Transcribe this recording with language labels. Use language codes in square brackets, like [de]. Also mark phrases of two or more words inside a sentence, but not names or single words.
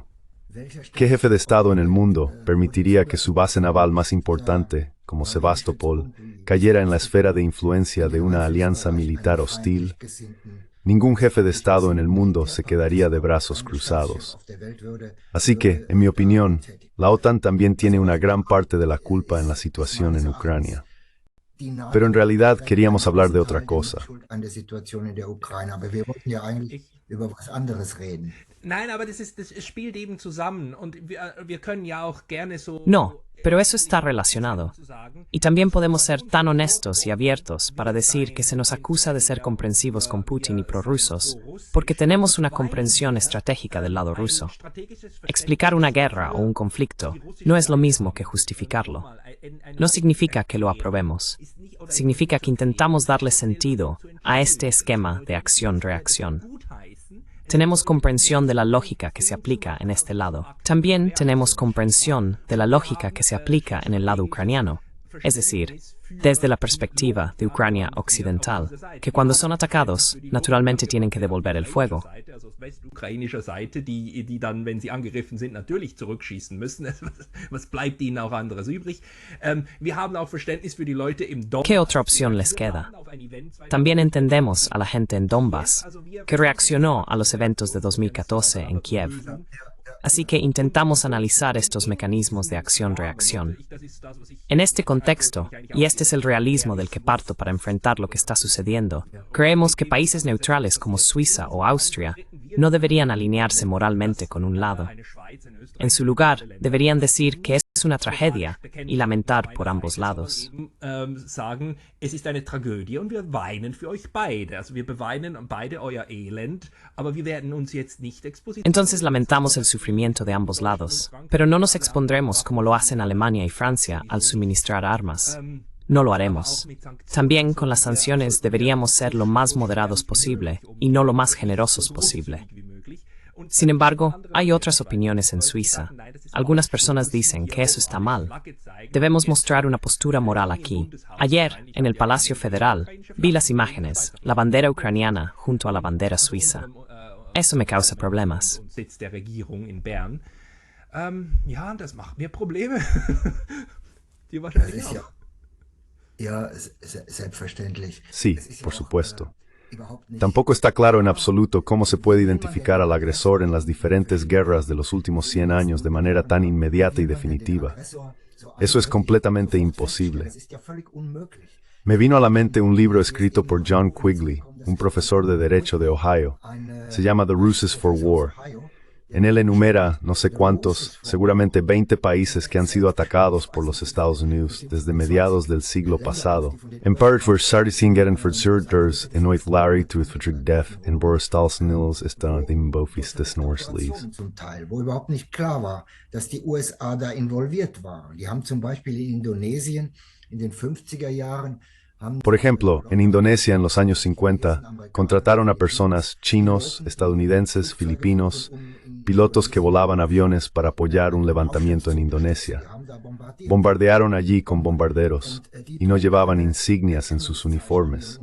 [es] ¿Qué jefe de Estado en el mundo permitiría que su base naval más importante, como Sebastopol, cayera en la esfera de influencia de una alianza militar hostil? Ningún jefe de Estado en el mundo se quedaría de brazos cruzados. Así que, en mi opinión, la OTAN también tiene una gran parte de la culpa en la situación en Ucrania. Pero en realidad queríamos hablar de otra cosa. [de] Nein, aber das spielt eben zusammen und wir können ja auch gerne so. [es] No, pero eso está relacionado. Y también podemos ser tan honestos y abiertos para decir que se nos acusa de ser comprensivos con Putin y prorrusos, porque tenemos una comprensión estratégica del lado ruso. Explicar una guerra o un conflicto no es lo mismo que justificarlo. No significa que lo aprobemos. Significa que intentamos darle sentido a este esquema de acción-reacción. Tenemos comprensión de la lógica que se aplica en este lado. También tenemos comprensión de la lógica que se aplica en el lado ucraniano, es decir, desde la perspectiva de Ucrania occidental, que cuando son atacados, naturalmente tienen que devolver el fuego. [de] Ukrainischer Seite, die dann, wenn sie angegriffen sind, natürlich zurückschießen müssen. Was bleibt ihnen auch anderes übrig? Wir haben auch Verständnis für die Leute im Donbass. [es] ¿Qué otra opción les queda? También entendemos a la gente en Donbass, que reaccionó a los eventos de 2014 en Kiev. así que intentamos analizar estos mecanismos de acción-reacción. En este contexto, y este es el realismo del que parto para enfrentar lo que está sucediendo, creemos que países neutrales como Suiza o Austria no deberían alinearse moralmente con un lado. En su lugar, deberían decir que es una tragedia y lamentar por ambos lados. [de] Sagen, es ist eine Tragödie und wir weinen für euch beide. Also wir beweinen beide euer Elend, aber wir werden uns jetzt nicht expositionieren. [es] Entonces lamentamos el sufrimiento de ambos lados, pero no nos expondremos como lo hacen Alemania y Francia al suministrar armas. No lo haremos. También con las sanciones deberíamos ser lo más moderados posible y no lo más generosos posible. Sin embargo, hay otras opiniones en Suiza. Algunas personas dicen que eso está mal. Debemos mostrar una postura moral aquí. Ayer, en el Palacio Federal, vi las imágenes, la bandera ucraniana junto a la bandera suiza. Eso me causa problemas. [de] Ja, das macht mir Probleme. Dir Das wahrscheinlich ist ja, auch. ja, selbstverständlich. [es] Sí, [de] Es ist ja [es] por [de] auch, [es] supuesto. [de] Überhaupt nicht. [es] Tampoco está claro en absoluto cómo se puede identificar al agresor en las diferentes guerras de los últimos 100 años de manera tan inmediata y definitiva. Eso es completamente imposible. [de] Das ist ja völlig unmöglich. [es] Me vino a la mente un libro escrito por John Quigley, un profesor de Derecho de Ohio. Se llama The Ruses for War. En él enumera no sé cuántos, seguramente 20 países que han sido atacados por los Estados Unidos desde mediados del siglo pasado. En part voor Sardisingerin verzurters en ooit Larry to het vertrek def en Boristalsnils is dan im Bofis des Norslees. [de] Zum Teil, wo überhaupt nicht klar war, dass die USA da involviert waren. Die haben zum Beispiel in Indonesien in den 50er Jahren [es] Por ejemplo, en Indonesia en los años 50, contrataron a personas chinos, estadounidenses, filipinos, pilotos que volaban aviones para apoyar un levantamiento en Indonesia. Bombardearon allí con bombarderos y no llevaban insignias en sus uniformes.